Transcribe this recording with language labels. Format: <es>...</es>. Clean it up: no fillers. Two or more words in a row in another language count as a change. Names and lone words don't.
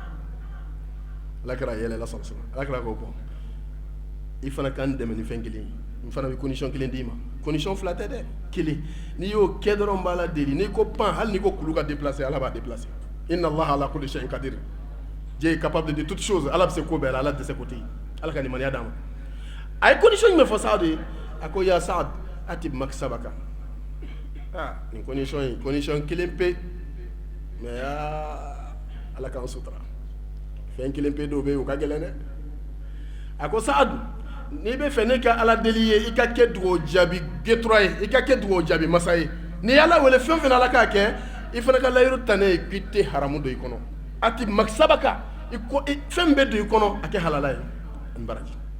<bm>ala kɛra yɛlɛla sɔrɔ ala kɛra ko bɔn i fana kan dɛmɛ ni fɛn kelen n fana bɛ condition kelen d'i ma condition fila tɛ dɛ kelen n'i y'o kɛ dɔrɔn b'a la deli n'i ko pan hali n'i ko kulu ka déplacer ala b'a déplacer</bm> <ar>إن الله على كل شيء قدير</ar> <fr>Dieu est capable de toutes choses</fr> <bm>ala bɛ se ko bɛɛ la ala tɛ se ko tɛ yen ala ka nimaniya d'a ma a ye condition jumɛn fɔ Saad ye a ko</bm> <ar>يا سعد أطب مكسبك</ar> <bm>nin condition kelen pe mais ala k'an sutura fɛn kelen pe dɔw bɛ yen o ka gɛlɛn dɛ a ko Saad n'i bɛ fɛ ne ka ala deli ye i ka kɛ dugawu jaabi getura ye i ka kɛ dugawu jaabi masa ye n'i ala wele fɛn fɛn ala k'a kɛ i fana ka layiru ta ne ye k'i tɛ haramu don i kɔnɔ</bm> <ar>أطب مكسبك</ar> <bm>fɛn bɛ don i kɔnɔ a kɛ halala ye n baraji</bm>